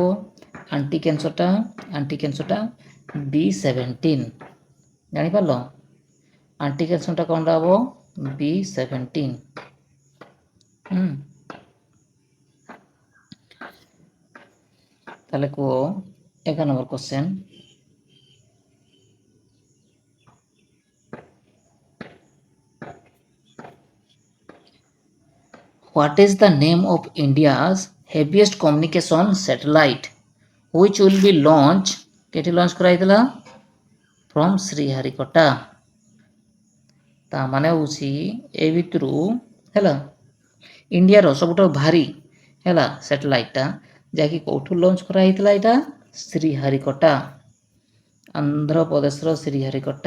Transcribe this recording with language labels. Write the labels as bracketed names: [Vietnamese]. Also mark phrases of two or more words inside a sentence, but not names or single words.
[Odia] ଆଣ୍ଟି କ୍ୟାନ୍ସରଟା B17। ଜାଣିପାରିଲ, ଆଣ୍ଟି କ୍ୟାନ୍ସରଟା କ'ଣଟା ହେବ? B17। ତାହେଲେ କୁହ 11 ନମ୍ବର କ୍ୱେଶ୍ଚନ୍, [English] What is the name of India's heaviest communication satellite which will be launched? [Odia] କେଠି ଲଞ୍ଚ କରାଯାଇଥିଲା? From ଶ୍ରୀହରିକୋଟା। ତା ମାନେ ହେଉଛି ଏ ଭିତରୁ ହେଲା ଇଣ୍ଡିଆର ସବୁଠାରୁ ଭାରି ହେଲା ସ୍ୟାଟେଲାଇଟଟା ଯାହାକି କେଉଁଠୁ ଲଞ୍ଚ କରାଯାଇଥିଲା? ଏଇଟା ଶ୍ରୀହରିକୋଟା, ଆନ୍ଧ୍ରପ୍ରଦେଶର ଶ୍ରୀହରିକୋଟା।